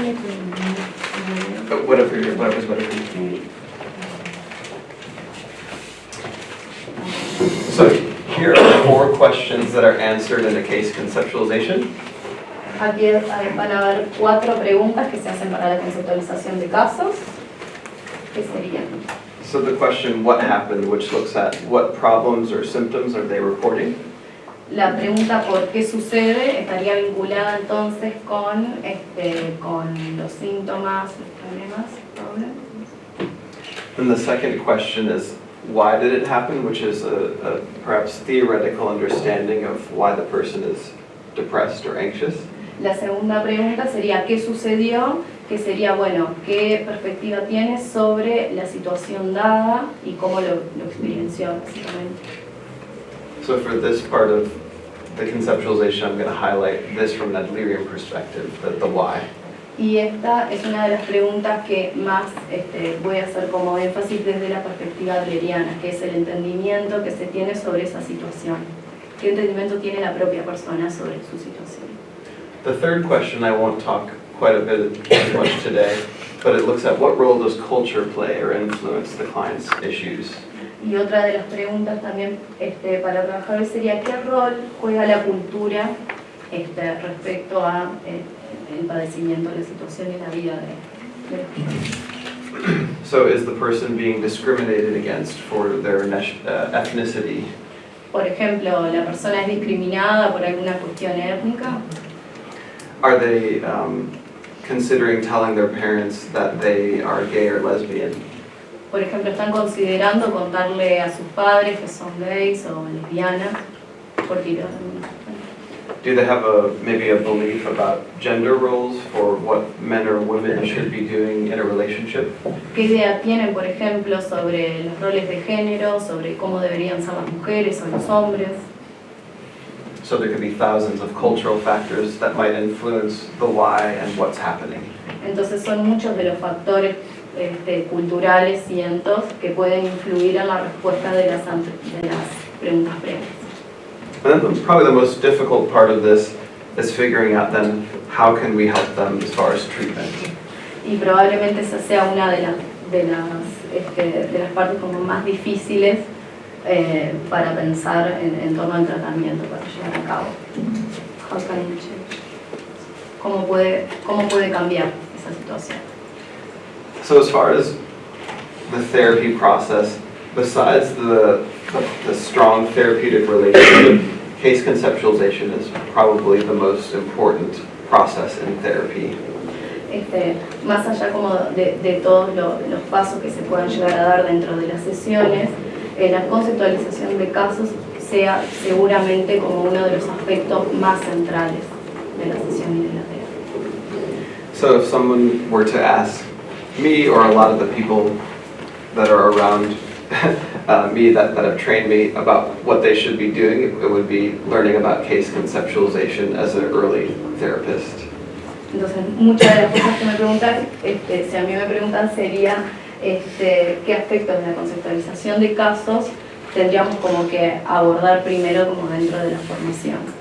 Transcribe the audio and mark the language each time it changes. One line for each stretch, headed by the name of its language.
English: So, whatever's better for you. So here are 4 questions that are answered in a case conceptualization.
Spanish: Aquí van a haber 4 preguntas que se hacen para la conceptualización de casos. ¿Qué serían?
English: So the question, what happened, which looks at what problems or symptoms are they reporting?
Spanish: La pregunta ¿por qué sucede? Estaría vinculada entonces con los síntomas, los problemas,
English: And the second question is, why did it happen, which is a perhaps theoretical understanding of why the person is depressed or anxious.
Spanish: La segunda pregunta sería ¿qué sucedió? Que sería, bueno, ¿qué perspectiva tienes sobre la situación dada y cómo lo experienció, básicamente?
English: So for this part of the conceptualization, I'm going to highlight this from an Adlerian perspective, the why.
Spanish: Y esta es una de las preguntas que más voy a hacer como énfasis desde la perspectiva adleriana, que es el entendimiento que se tiene sobre esa situación. ¿Qué entendimiento tiene la propia persona sobre su situación?
English: The third question, I won't talk quite a bit as much today, but it looks at what role does culture play or influence the client's issues.
Spanish: Y otra de las preguntas también para trabajar hoy sería ¿qué rol juega la cultura respecto a el padecimiento, la situación y la vida de las personas?
English: So is the person being discriminated against for their ethnicity?
Spanish: Por ejemplo, ¿la persona es discriminada por alguna cuestión étnica?
English: Are they considering telling their parents that they are gay or lesbian?
Spanish: Por ejemplo, ¿están considerando contarle a sus padres que son gays o lesbianas? Por tirar alguna cuestión.
English: Do they have maybe a belief about gender roles for what men or women should be doing in a relationship?
Spanish: ¿Qué idea tienen, por ejemplo, sobre los roles de género, sobre cómo deberían ser las mujeres o los hombres?
English: So there could be thousands of cultural factors that might influence the why and what's happening.
Spanish: Entonces son muchos de los factores culturales, cientos, que pueden influir en la respuesta de las preguntas previas.
English: And then probably the most difficult part of this is figuring out then how can we help them as far as treatment.
Spanish: Y probablemente esa sea una de las partes como más difíciles para pensar en torno al tratamiento, para llevar a cabo.
English: How can you change?
Spanish: ¿Cómo puede cambiar esa situación?
English: So as far as the therapy process, besides the the strong therapeutic relationship, case conceptualization is probably the most important process in therapy.
Spanish: Más allá como de todos los pasos que se puedan llegar a dar dentro de las sesiones, la conceptualización de casos sea seguramente como uno de los aspectos más centrales de la sesión y de la terapia.
English: So if someone were to ask me or a lot of the people that are around me that have trained me about what they should be doing, it would be learning about case conceptualization as an early therapist.
Spanish: Entonces, muchas de las cosas que me preguntan, si a mí me preguntan, sería qué aspectos de la conceptualización de casos tendríamos como que abordar primero como dentro de la formación.